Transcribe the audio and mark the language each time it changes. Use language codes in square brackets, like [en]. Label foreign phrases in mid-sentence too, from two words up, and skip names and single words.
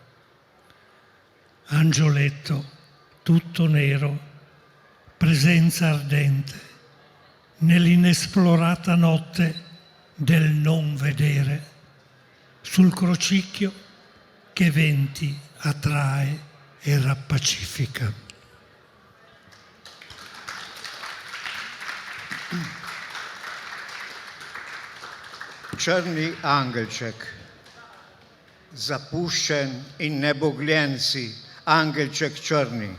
[it] Angioletto, tutto nero, presenza ardente, nell'inesplorata notte del non vedere, sul crocicchio che venti attrae e rappacifica. [sl] Czerny angelček, zapuščen in nebogljenci, angelček črni.